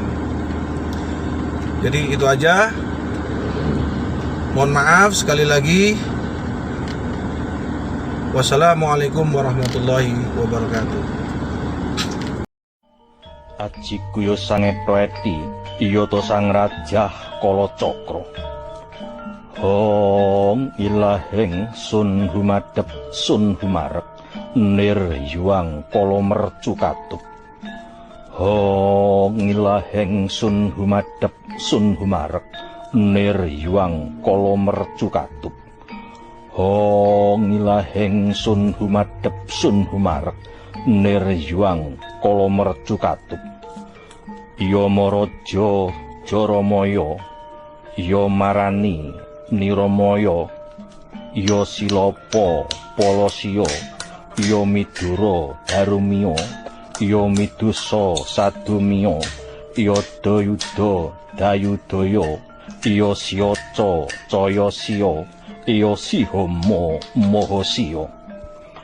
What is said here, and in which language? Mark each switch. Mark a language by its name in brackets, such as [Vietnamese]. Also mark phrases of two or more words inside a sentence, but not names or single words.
[Indonesian] Jadi itu aja. Mohon maaf sekali lagi. [Arabic] والسلام عليكم ورحمة الله وبركاته. [Javanese] Aji kuyo sange proeti, iyo to sang rajah kala cakra. Hong ilahing sun humadep sun humarek, nir yuang kala mercu katup. Hong ilahing sun humadep sun humarek, nir yuang kala mercu katup. Hong ilahing sun humadep sun humarek, nir yuang kala mercu katup. Iya maraja Jaramaya, iya marani Niramaya, iya Silapa Palasiya, iya Midura Darumiya, iya Midusa Sadumiya, iya Dayuda Dayudaya, iya Siyaca Cayasiya, iya Sihama Mahasiya.